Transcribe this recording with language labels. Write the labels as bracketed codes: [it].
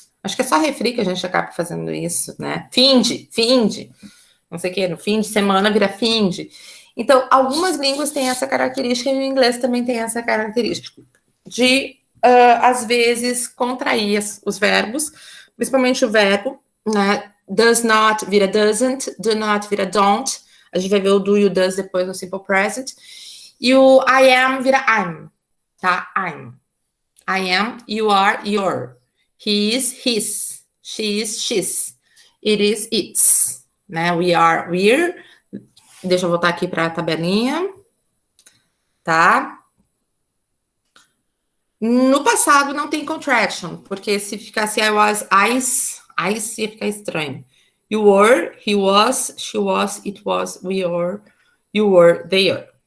[pt] Acho que é só refri que a gente acaba fazendo isso, né? Finde, não sei o que, no fim de semana vira finde. Então, algumas línguas têm essa característica e o inglês também tem essa característica de, às vezes, contrair os verbos, principalmente o verbo, né? [en] Does not [pt] vira [en] doesn't, do not vira don't. A gente vai ver o do e o does depois no simple present. [pt] E o [en] I am vira I'm, tá? I'm. I am, you are, your. He is, his. She is, she's. It is, its. Né? We are, we're. [pt] Deixa eu voltar aqui para a tabelinha. Tá? No passado não tem contraction, porque se ficasse [en] I was, [pt] ice ia ficar estranho. [en] You were, he was, she was, it was, we were, you were, they are.